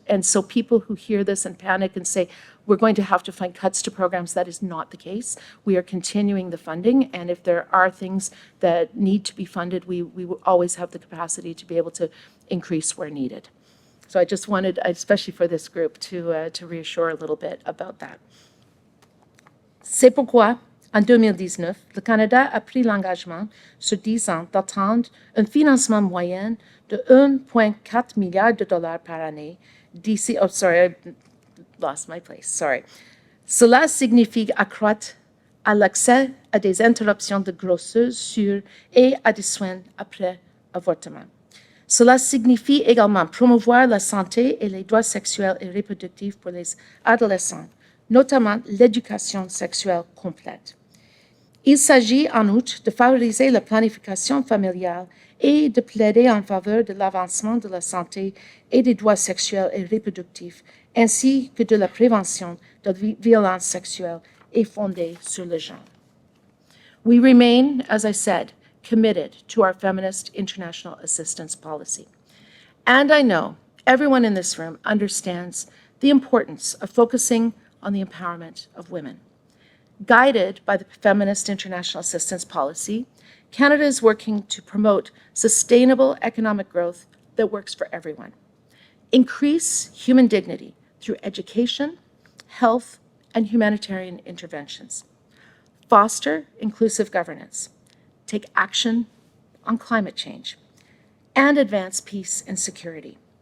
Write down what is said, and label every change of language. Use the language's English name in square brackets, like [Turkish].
[English] And so people who hear this and panic and say, we're going to have to find cuts to programs, that is not the case. We are continuing the funding, and if there are things that need to be funded, we will always have the capacity to be able to increase where needed. So I just wanted, especially for this group, to reassure a little bit about that. [French] C'est pourquoi, en 2019, le Canada a pris l'engagement sur 10 ans d'atteindre un financement moyen de 1,4 milliard de dollars par année d'ici, [English] oh sorry, I lost my place, sorry. [French] Cela signifie accroître à l'accès à des interruptions de grossesse et à des soins après avortement. Cela signifie également promouvoir la santé et les droits sexuels et reproductifs pour les adolescents, notamment l'éducation sexuelle complète. Il s'agit en outre de favoriser la planification familiale et de plaider en faveur de l'avancement de la santé et des droits sexuels et reproductifs, ainsi que de la prévention de la violence sexuelle et fondée sur le genre. [English] We remain, as I said, committed to our feminist international assistance policy. And I know everyone in this room understands the importance of focusing on the empowerment of women. Guided by the feminist international assistance policy, Canada is working to promote sustainable economic growth that works for everyone, increase human dignity through education, health, and humanitarian interventions, foster inclusive governance, take action on climate change, and advance peace and security.